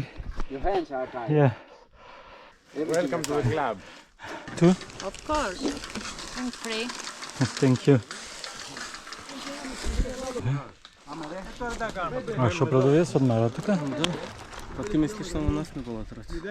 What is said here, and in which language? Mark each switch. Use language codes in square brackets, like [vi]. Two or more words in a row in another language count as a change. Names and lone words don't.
[en] your hands are tied. Yeah. Welcome to the club. Two? Of course. I'm free. Thank you. [mk] А што продавија се одмара тука? Да. Па ти мислиш само нас не го латрат.